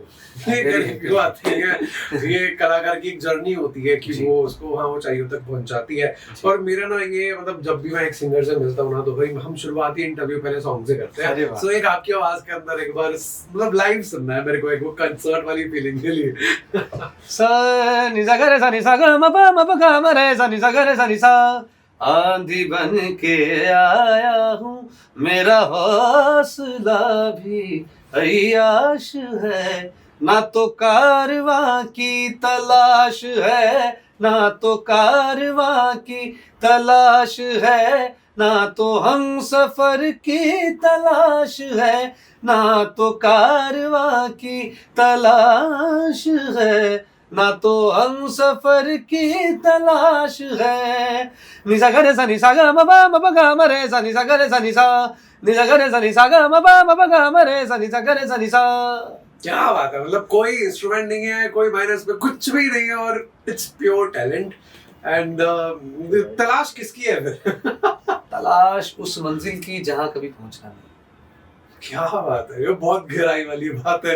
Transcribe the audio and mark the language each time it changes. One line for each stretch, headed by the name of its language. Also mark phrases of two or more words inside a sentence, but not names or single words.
Hindi: ये गरीब की बात नहीं है, ये कलाकार की एक जर्नी होती है कि वो उसको वहाँ ऊंचाइयों तक पहुंचाती है। और मेरा ना ये मतलब जब भी मैं एक सिंगर से मिलता हूँ ना, तो भाई हम शुरुआती इंटरव्यू पहले सॉन्ग से करते हैं। सो एक आपकी आवाज के अंदर एक बार मतलब लाइव सुनना है मेरे को, एक वो कंसर्ट वाली फीलिंग के लिए। सा नि सा ग रे सा नि सा ग म प ग म रे सा नि सा ग रे सा नि सा। आंधी बन के आया हूँ, मेरा हौसला भी अय्याश है। ना तो कारवां की तलाश है, ना तो कारवां की तलाश है, ना तो हम सफर की तलाश है, ना तो कारवां की तलाश है, ना तो हम सफर की तलाश है। निसा ग रे सा नि सा ग म प ग म रे सा नि सा ग रे सा नि सा। निसा ग रे सा नि सा ग म प ग म रे सा नि सा ग रे सा नि सा। क्या बात है, मतलब कोई इंस्ट्रूमेंट नहीं है, कोई माइनस में कुछ भी नहीं है और
English: it's pure talent.
Hindi: एंड तलाश किसकी है फिर? तलाश उस मंजिल की जहां कभी पहुंचना नहीं। क्या बात है, ये बहुत गहराई वाली बात है।